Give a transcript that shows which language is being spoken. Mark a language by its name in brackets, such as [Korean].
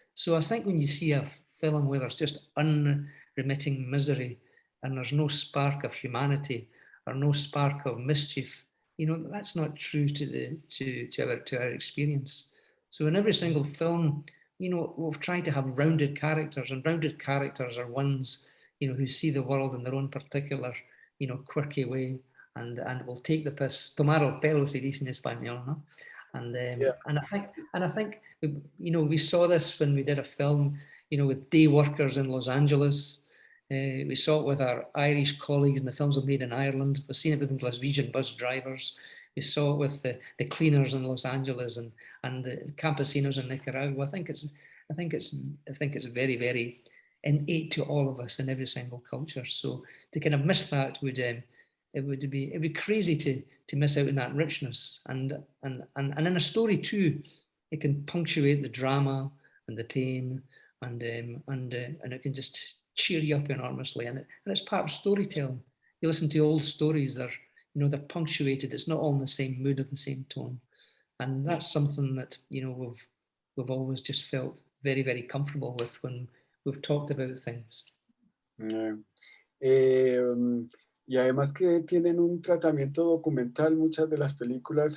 [English] So I think when you see a film where there's just unremitting misery and there's no spark of humanity or no spark of mischief, that's not true to our experience. So in every single film, we've tried to have rounded characters, and rounded characters are ones, who see the world in their own particular, quirky way, and will take the piss. [Spanish] Tomar el pelo, se dice en español, no? [English] And I think we saw this when we did a film, with day workers in Los Angeles. We saw it with our Irish colleagues in the films we made in Ireland. We've seen it with Glaswegian bus drivers. We saw it with the cleaners in Los Angeles and the campesinos in Nicaragua. I think it's very, very innate to all of us in every single culture. So to kind of miss that it'd be crazy to miss out on that richness. And in a story too, it can punctuate the drama and the pain, and it can just cheer you up enormously. And it's part of storytelling. You listen to old stories, they're punctuated. It's not all in the same mood or the same tone. And that's something that, we've always just felt very, very comfortable with when we've talked about things. [Spanish] Y además que tienen un tratamiento documental, muchas de las películas.